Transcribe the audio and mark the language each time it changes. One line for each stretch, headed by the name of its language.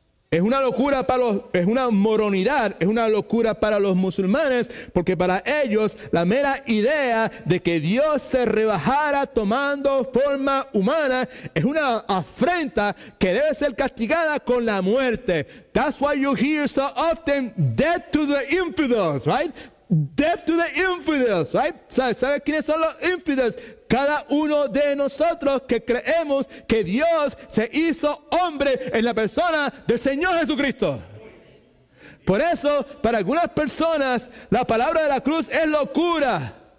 Spanish: Es una locura es una moronidad, es una locura para los musulmanes, porque para ellos la mera idea de que Dios se rebajara tomando forma humana es una afrenta que debe ser castigada con la muerte.
English: That's why you hear so often, death to the infidels, right? Death to the infidels, right?
Spanish: ¿Sabes quiénes son los infidels? Cada uno de nosotros que creemos que Dios se hizo hombre en la persona del Señor Jesucristo. Por eso, para algunas personas, la palabra de la cruz es locura.